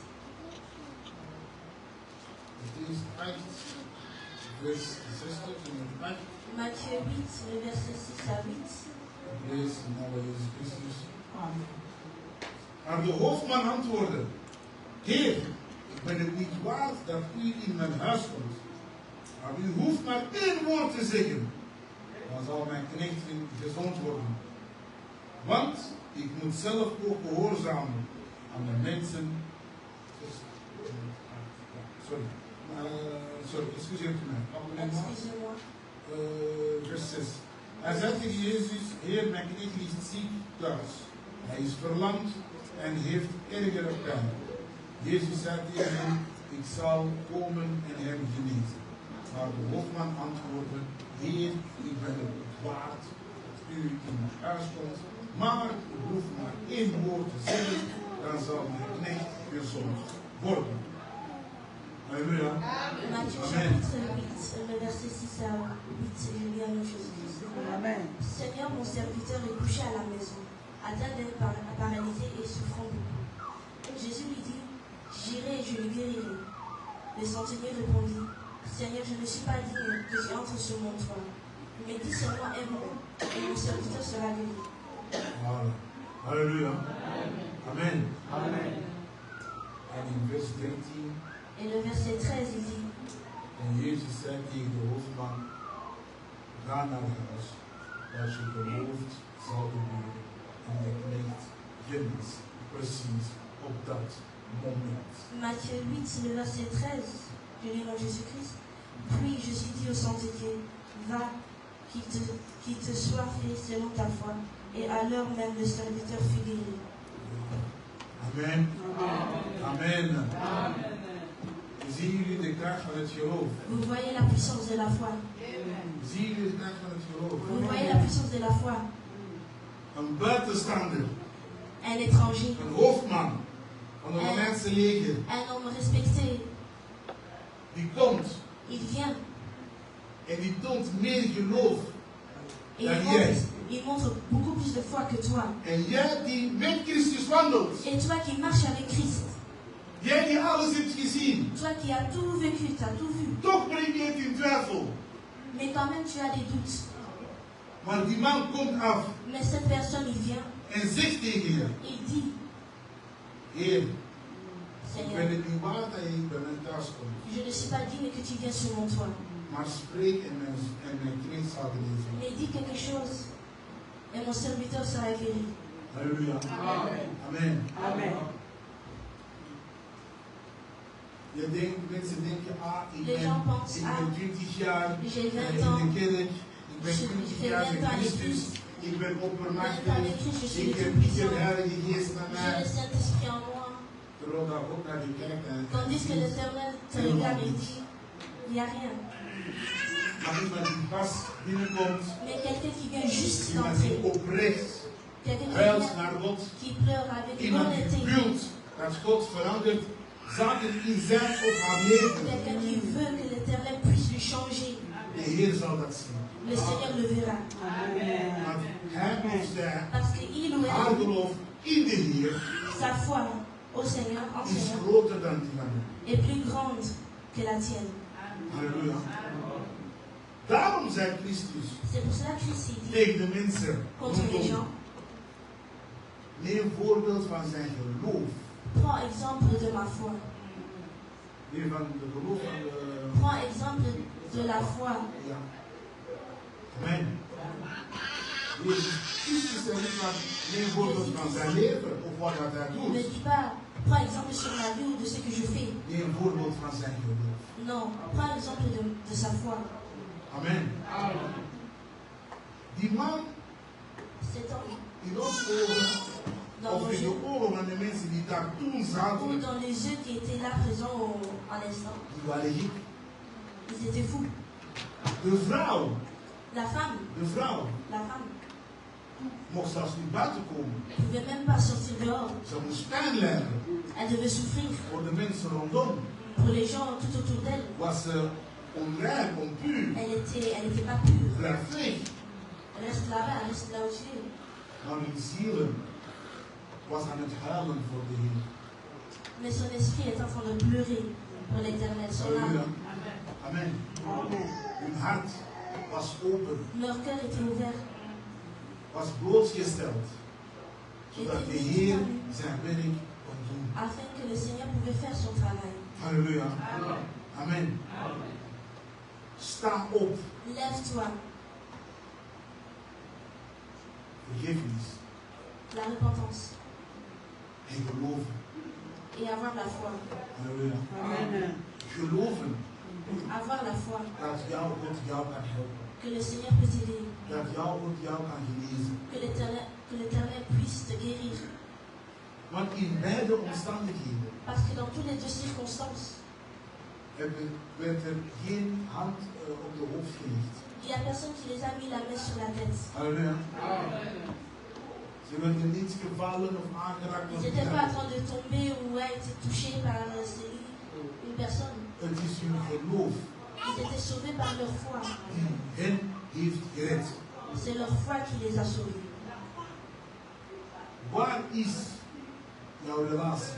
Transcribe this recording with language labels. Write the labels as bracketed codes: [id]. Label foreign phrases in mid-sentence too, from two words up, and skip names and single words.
[nl] Matthäus 8, vers 6 tot en met 8. [fr] Matthieu 8, le verset 6 à 8. [nl] Ik lees de naam van Jezus Christus. Maar de hoofdman antwoordde: Heer, ik ben het niet waard dat u in mijn huis komt. Maar u hoeft maar één woord te zeggen. Dan zal mijn knecht gezond worden. Want ik moet zelf ook gehoorzamen aan de mensen. Sorry, excuseert u mij. [fr] Excusez-moi. [nl] Vers 6. Hij zei tegen Jezus: Heer, mijn knecht ligt ziek thuis. Hij is verlamd en heeft ergere pijn. Jezus zei tegen hem: Ik zal komen en hem genezen. Maar de hoofdman antwoordde: Heer, ik ben het waard dat u in mijn huis komt. Maar u hoeft maar één woord te zeggen, dan zal mijn knecht gezond worden. [fr] Alléluia. Matthieu Amen. chapitre 8, le verset 6 à 8, je lis à nous Jésus-Christ. Amen. Seigneur, mon serviteur est couché à la maison, atteint d'un paralysé et souffrant beaucoup. Jésus lui dit, j'irai et je le guérirai. Le centenier répondit, Seigneur, je ne suis pas digne que tu entres sur mon toit, mais dis seulement un mot et mon serviteur sera guéri. Voilà. Alléluia. Amen. Amen. [nl] En in vers 13. [fr] Et le verset 13, il dit, [nl] En Jezus zei tegen de hoofdman: Ga naar huis. Als je gelooft, zal je weer. En de knecht geneest. Precies op dat moment. [fr] Matthieu 8, le verset 13, je lis dans Jésus-Christ. Puis je suis dit au centenier, va, qu'il te soit fait selon ta foi. Et à l'heure même, le serviteur fut guéri. Amen. Amen. [nl] Zien jullie de kracht van het geloof? [fr] Vous voyez la puissance de la foi. [nl] Zien jullie de kracht van het geloof? [fr] Vous voyez la puissance de la foi. [nl] Een buitenstaander, [fr] Un étranger, [nl] een hoofdman van het Romeinse leger, [fr] un homme respecté, [nl] die komt [fr] il vient [nl] en die toont meer geloof [fr] et [nl] dan jij. [fr] il montre beaucoup plus de foi que toi. [nl] En jij die met Christus wandelt, [fr] Et toi qui marches avec Christ, [nl] jij die alles hebt gezien, [fr] toi qui as tout vécu, tu as tout vu, [nl] toch breng je het in twijfel. [fr] mais quand même tu as des doutes. [nl] Maar die man komt af [fr] Mais cette personne, il vient, [nl] en zegt tegen je: [fr] il dit, [nl] Heer, ik ben [fr] Seigneur, [nl] het niet waard dat je bij mij thuis komt. [fr] je ne suis pas digne que tu viennes sur mon toit. [nl] Maar spreek en mijn knecht zal genezen. [fr] Mais dis quelque chose et mon serviteur sera guéri. [nl] Halleluja. Amen. Amen. Mensen denken, ik [fr] Les gens pensent, [nl] ben 20 jaar [fr] j'ai 20 [nl] in [fr] ans, [nl] de kerk, ik ben [fr] je 20 fais [nl] jaar 20 met [fr] ans avec [nl] Christus, [fr] Christ, [nl] ik ben [fr] 20 ans [nl] oppermachtig, [fr] avec Christ, je suis [nl] ik [fr] le [nl] heb [fr] tout [nl] niet de [fr] puissant, [nl] Heilige Geest naar [fr] j'ai [nl] mij. [fr] le Saint-Esprit en moi. [nl] Terwijl daar ook naar je kijkt en [fr] Tandis que l'Éternel te regarde et dit, il n'y a rien. [nl] maar iemand die pas binnenkomt, [fr] Mais quelqu'un qui vient juste [nl] iemand die [fr] d'entrer, [nl] oprecht [fr] quelqu'un [nl] huilt naar God, [fr] qui pleure avec [nl] iemand die [fr] honnêteté, [nl] wilt dat God verandert zaken in zijn of haar leven. [fr] quelqu'un qui veut que l'Éternel puisse lui changer. [nl] De Heer zal dat zien. [fr] le Seigneur le verra. [nl] Want hij of zij, [fr] Parce qu'il ou [nl] haar [fr] elle, [nl] geloof in de Heer [fr] sa foi au Seigneur, [nl] en is [fr] Seigneur, [nl] groter dan die van u. [fr] est plus grande que la tienne. [nl] Halleluja. Daarom zei Christus [fr] C'est pour cela que Christ dit [nl] tegen de mensen [fr] contre les gens, [nl] neem voorbeeld van zijn geloof. [fr] prends exemple de ma foi. [nl] Nee, van de geloof van de... [fr] Prends exemple de la foi. [nl] Ja. Amen. Jezus Christus zei niet van neem voorbeeld van zijn leven of wat hij [fr] Ne [nl] doet. [fr] dis pas, prends exemple sur ma vie ou de ce que je fais. [nl] Neem voorbeeld van zijn geloof. [fr] Non, prends exemple de sa foi. [nl] Amen. Die man [fr] Cet homme, [nl] in ons ogen, [fr] dans nos [nl] of in de [fr] yeux, [nl] ogen van de mensen die daar toen [fr] ou [nl] zaten, [fr] dans les yeux qui étaient là présents à l'instant, [nl] die waren gek. [fr] ils étaient fous. [nl] De vrouw, [fr] La femme, [nl] mocht zelfs niet buiten komen. [fr] ne pouvait même pas sortir dehors. [nl] Ze moest pijn lijden [fr] Elle devait souffrir. [nl] voor de mensen rondom. [fr] Pour les gens tout autour d'elle, [nl] Was ze onrein, onpuur, [fr] elle était pas pure. [nl] verveeg. [fr] Reste là-bas, reste là où tu es. [nl] Maar hun zielen was aan het huilen voor de Heer. [fr] Mais son esprit est en train de pleurer pour l'éternel. Son [nl] Halleluja. [fr] âme, [nl] Amen. Hun hart was open, [fr] leur cœur était ouvert. [nl] was blootgesteld, zodat de Heer zijn werk kon doen. [fr] Afin que le Seigneur pouvait faire son travail. [nl] Halleluja. Amen. Sta op. [fr] Lève-toi. [nl] Vergiffenis [fr] La repentance. [nl] en geloven. [fr] Et avoir la foi. [nl] Halleluja. Geloven [fr] Avoir la foi. [nl] dat jouw God jou kan helpen. [fr] Que le Seigneur peut t'aider. [nl] Dat jouw God jou kan genezen. [fr] Que l'Éternel puisse te guérir. [nl] Want in beide omstandigheden [fr] Parce que dans toutes les deux circonstances, [nl] werd er geen hand op de hoofd gelegd. [fr] il n'y a personne qui les a mis la main sur la tête. [nl] Halleluja. Ze werden niet gevallen of aangeraakt. [fr] Ils n'étaient pas en train de tomber ou a été touchés par une personne. [nl] Het is hun geloof [fr] Ils étaient sauvés par leur foi. [nl] die hen heeft gered. [fr] C'est leur foi qui les a sauvés. [nl] Waar is jouw relatie?